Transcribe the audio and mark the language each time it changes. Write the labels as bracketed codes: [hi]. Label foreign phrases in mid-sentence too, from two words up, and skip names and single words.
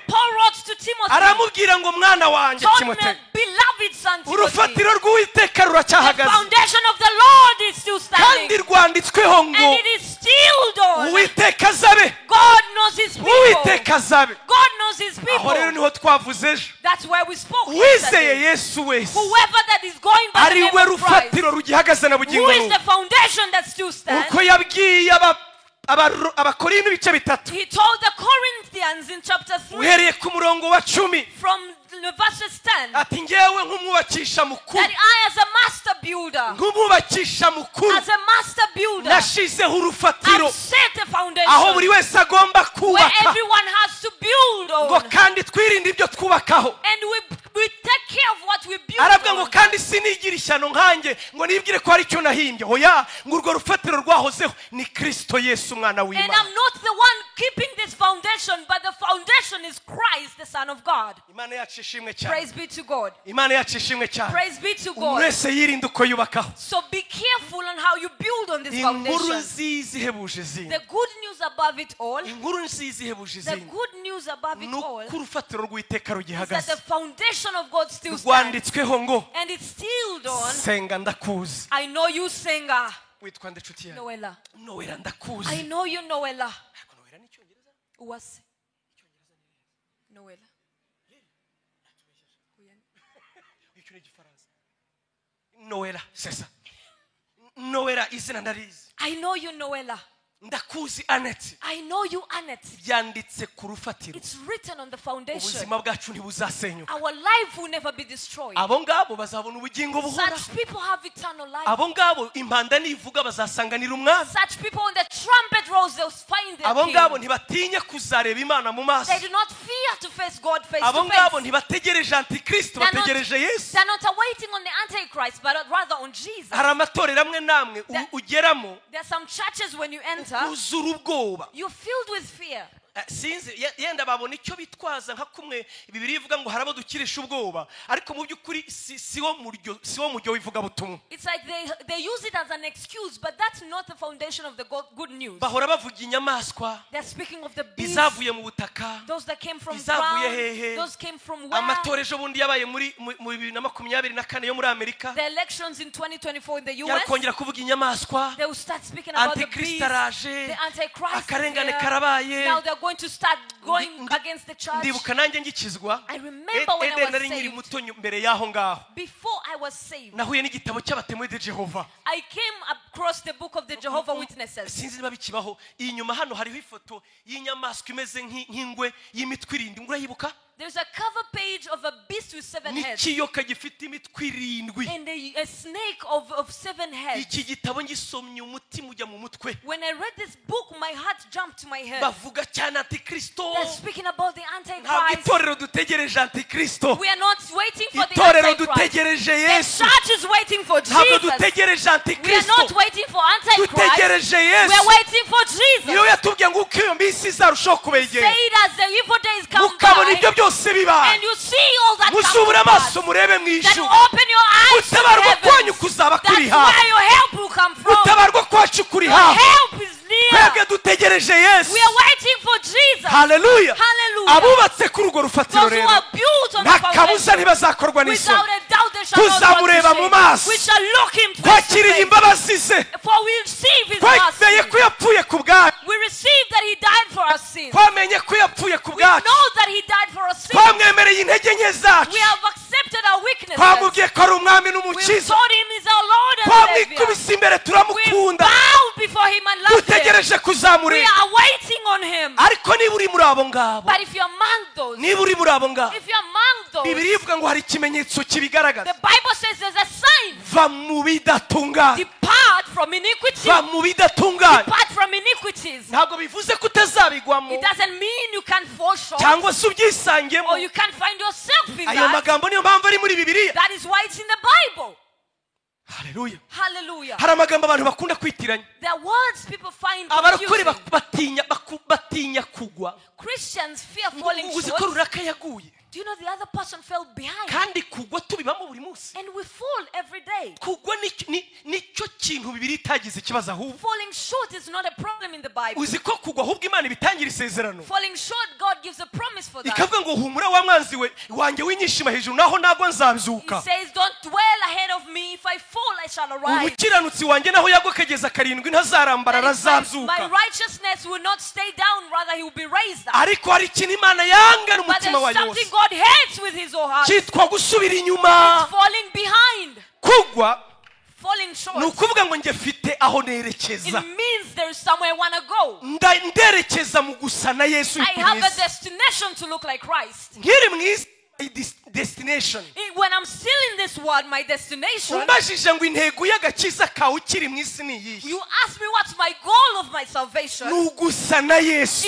[en] Paul wrote to Timothy, [rw] aramubwira ngo mwana wanjye [en] told [rw] Timoteyo, [en] me, beloved son Timothy, [rw] urufatiro rw'uwiteka [en] the [rw] ruracyahagaze [en] foundation of the Lord is still [rw] kandi [en] standing, [rw] rwanditsweho ngo [en] and it is still on. [rw] uwiteka azabe. [en] God knows his people. [rw] uwiteka azabe. [en] God knows his [rw] aho rero [en] people. [rw] niho twavuze ejo. [en] That's where we spoke [rw] wizeye [en] yesterday. [rw] Yesu wese [en] Whoever that is going by the [rw] ari [en] name [rw] we [en] of Christ, [rw] rufatiro rugihagaze na bugingo [en] who is [rw] n'ubu. [en] the foundation that still stands, [rw] uko yabwiye abakorinto ibice bitatu [en] he told the Corinthians in chapter 3 [rw] uhereye ku murongo wa 10 [en] from verses 10 [rw] ati ngewe nk'umwubakisha mukuru, [en] that I as a master builder, [rw] nk'umwubakisha mukuru [en] as a master builder, [rw] nashizeho urufatiro [en] I've set a [rw] aho [en] foundation [rw] buri wese agomba [en] where [rw] kubaka [en] everyone has to build [rw] ngo [en] on, [rw] kandi twirinde ibyo twubakaho. [en] and we take care of what we build [rw] aravuga ngo [en] on. [rw] kandi sinigira ishyano nkanjye ngo nibwire ko hari icyo nahimbye. oya, ngo urwo rufatiro rwahozeho ni Kristo Yesu umwana [en] And [rw] w'Imana. [en] I'm not the one keeping this foundation, but the foundation is Christ, the Son of God. [rw] Imana yacu ishimwe cyane. [en] Praise be to God. [rw] Imana yacu ishimwe cyane. [en] Praise be to [rw] umuntu [en] God. [rw] wese yirinde uko yubakaho. [en] So be careful on how you build on this [rw] inkuru [en] foundation. [rw] nziza ihebuje izindi. [en] The good news above it all, [rw] inkuru nziza ihebuje [en] the [rw] izindi [en] good news above it [rw] ni [en] all, [rw] uko urufatiro rw'iteka [en] is that [rw] rugihagaze [en] the foundation of God still stands. [rw] rwanditsweho ngo [en] And it's still on. [rw] senga ndakuzi. [en] I know you, [rw] Senga. witwa nde nshuti yanjye? Noella. Noella [en] I [rw] ndakuzi. [en] know you, Noella. [rw] Ariko Noella ni Icyongereza? Uwase. Noella. Icyo ni Igifaransa. Noella sesa. Noella izina ndarizi. [en] I know you, Noella. [rw] ndakuzi Annette. [en] I know you, Annette. [rw] byanditse ku rufatiro. [en] It's written on the foundation. [rw] ubuzima bwacu ntibuzasenyuka. [en] Our life will never be destroyed. [rw] abo ngabo bazabona ubugingo buhoraho. [en] Such people have eternal life. [rw] abo ngabo impanda nivuga bazasanganira umwami. [en] Such people, when the trumpet rolls, they'll find their [rw] abo ngabo [en] king. [rw] ntibatinya kuzareba Imana mu maso. [en] They do not fear to face God face [rw] abo [en] to [rw] ngabo [en] face. [rw] ntibategereje antikristo, bategereje Yesu. [en] They're not awaiting on the Antichrist, but rather on Jesus. [rw] hari amatorero amwe namwe ugeramo [en] There are some churches when you enter, [rw] uzura ubwoba. [en] you're filled with fear. [rw] sinzi yenda babona icyo bitwaza nka kumwe Bibiliya ivuga ngo harabo dukirisha ubwoba ariko mu by'ukuri siwo muryo wivuga butumwa. [en] It's like they use it as an excuse, but that's not the foundation of the good news. [rw] Bahora bavuga inyamaswa. [en] They're speaking of the beasts. [rw] Izavuye mu butaka. [en] Those that came from ground. Those came from where? [rw] Amatora ejo bundi yabaye muri 2024 yo muri Amerika. [en] The elections in 2024 in the US. [rw] Yakongera kuvuga inyamaswa. [en] They will start speaking about the beast. The Antichrist. [rw] Akarengane karabaye. [en] Now they're going to start going against the church. [rw] Ndibuka nanjye ngikizwa. [en] I remember when I was saved. [rw] Muto mbere yaho ngaho. [en] Before I was saved. [rw] Nahuye n'igitabo cy'abatemwe de Jehova. [en] I came across the book of the Jehovah Witnesses. [rw] Sinzi niba bikibaho. Inyuma hano hariho ifoto y'inyamaswa imeze nk'ingwe y'imitwe irindwi. Urayibuka? [en] There's a cover page of a beast with 7 heads. [rw] N'ikiyoka gifite imitwe irindwi. [en] And a snake of 7 heads. [rw] Iki gitabo ngisomye umutima ujya mu mutwe. [en] When I read this book, my heart jumped to my head. [rw] Bavuga cyane Antikristo. [en] They're speaking about the Antichrist. [rw] Ntabwo itorero dutegereje Antikristo. [en] We are not waiting for the [rw] Itorero [en] Antichrist. [rw] dutegereje Yesu. [en] The church is waiting for Jesus. [rw] Ntabwo dutegereje Antikristo. [en] We are not waiting for Antichrist. [rw] Dutegereje Yesu. [en] We are waiting for Jesus. [rw] Iyo yatubwiye ngo uko iyo mbisi izarushaho kubegera. [en] Say it as the evil days come [rw] Mukabona ibyo [en] by. [rw] byose bibaye. [en] And you see all that comes [rw] Musubura [en] to pass. [rw] amaso murebe mu [en] Then [rw] ijuru. [en] open your eyes to [rw] Utabarwa kwanyu [en] heaven. [rw] kuzaba kuri [en] That's [rw] hafi. [en] where your help will come from. [rw] Utabarwa kwacu kuri [en] Your [rw] hafi. [en] help is near. [rw] Twebwe dutegereje Yesu. [en] We are waiting for Jesus. [rw] Hallelujah. [en] Hallelujah. [rw] Abubatse kuri urwo rufatiro [en] Those who [rw] rero. [en] are built on the [rw] Nta kabuza [en] foundation. [rw] ntibazakorwa n'isoni. [en] Without a doubt they shall not [rw] Tuzamureba mu [en] go to [rw] maso. [en] shame. We shall look him face to [rw] Twakiriye [en] face. [rw] imbabazi ze. [en] For we receive his [rw] Twemeye [en] mercy. [rw] ko yapfuye ku bwacu. [en] We receive that he died for our sins. [rw] Twamenye ko yapfuye ku [en] We [rw] bwacu. [en] know that he died for our sins. [rw] Twamwemereye intege nke zacu. [en] We have accepted our weaknesses. [rw] Twamubwiye ko ari umwami [en] We [rw] n'umukiza. [en] told him he's our Lord and Savior. [rw] Twamwikubise imbere [en] We [rw] turamukunda. [en] bowed before him and loved him. [rw] Dutegereje [en] We [rw] kuzamureba. [en] are waiting on him. [rw] Ariko niba uri muri abo ngabo. [en] But if you're among those, [rw] Niba uri muri abo ngabo. [en] if you're among those, [rw] Bibiliya ivuga ngo hari ikimenyetso kibigaragaza. [en] the Bible says there's a sign. [rw] Va mu bidatunganye. [en] Depart from iniquity. [rw] Va mu bidatunganye. [en] Depart from iniquities. [rw] Ntabwo bivuze ko utazabigwamo [en] It doesn't mean you can't fall short [rw] cyangwa se ubyisangemo. [en] or you can't find yourself in [rw] Ayo [en] that. [rw] magambo niyo mpamvu ari muri Bibiliya. [en] That is why it's in the Bible. [rw] Haleluya. [en] Hallelujah. [rw] Hari amagambo abantu bakunda kwitiranya. [en] There are words people find [rw] Abarokore [en] confusing. [rw] batinya kugwa. [en] Christians fear falling [rw] Uzi ko [en] short. [rw] runaka yaguye. [en] Do you know the other person fell behind? [rw] Kandi kugwa tubibamo buri munsi. [en] And we fall every day. [rw] Kugwa nicyo kintu Bibiliya itagize ikibazo ahubwo. [en] Falling short is not a problem in the Bible. [rw] Uzi ko kugwa ahubwo Imana ibitangira isezerano. [en] Falling short, God gives a promise for that. [rw] Ikavuga ngo humura wa mwanzi we wanjye winyishima hejuru naho ntabwo nzabyuka. [en] He says, don't dwell ahead of me. If I fall, I shall arise. [rw] Umukiranutsi wanjye naho yagwa kageza karindwi ntazarambara [en] That is my [rw] arazabyuka. [en] righteousness will not stay down, rather he will be raised up. [rw] Ariko hari ikintu Imana yanga [en] But [rw] n'umutima wa [en] there's something [rw] yose. [en] God hates with his whole heart. [rw] Cyitwa gusubira inyuma. [en] It's falling behind. [rw] Kugwa [en] Falling short. [rw] ni ukuvuga ngo njye mfite aho [en] It [rw] nerekeza. [en] means there is somewhere I want to go. [rw] Nderekeza mu gusa na Yesu [en] I have a [rw] Kristo. [en] destination to look like Christ. [rw] Nkiri mu isi destination. [en] When I'm still in this world, my destination, [rw] Umbajije ngo intego y'agakiza kawe ukiri mu isi ni iyihe? [en] you ask me what's my goal of my salvation, [rw] Ni ugusa na Yesu.